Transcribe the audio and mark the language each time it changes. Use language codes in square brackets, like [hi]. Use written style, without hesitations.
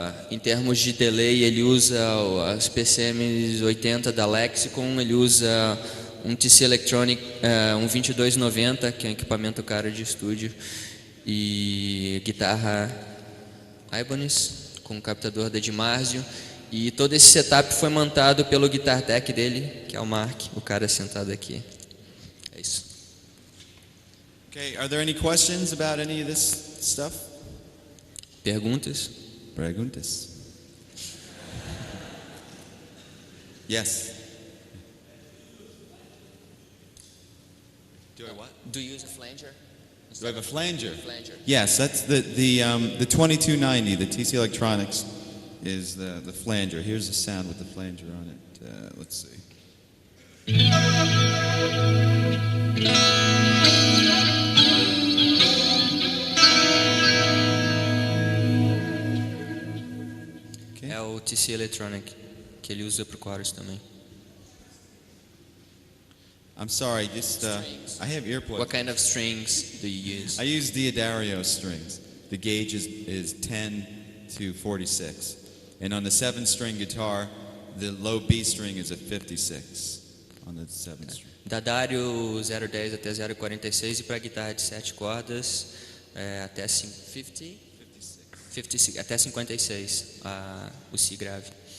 [pt] Em termos de delay, ele usa as PCM 80 da Lexicon, ele usa um TC Electronic, um 2290, que é um equipamento caro de estúdio, e guitarra Ibanez com captador da DiMarzio. E todo esse setup foi montado pelo guitar tech dele, que é o Mark, o cara sentado aqui. É isso. [en] Okay, are there any questions about any of this stuff? [pt] Perguntas? Perguntas? [en] Yes. Do I what? Do you use a flanger? Do I have a flanger? Flanger. Yes, that's the 2290, the TC Electronics is the flanger. Here's the sound with the flanger on it. Let's see. [pt] É o TC Electronic, que ele usa pro chorus também. [en] I'm sorry, just I have earplugs. What kind of strings do you use? I use Diodario strings. The gauge is 10 to 46. And on the 7-string guitar, the low B string is a 56 on the 7th string. [pt] Da Dario 010 até 046 e para guitarra de 7 cordas até 56, até 56 o Si grave.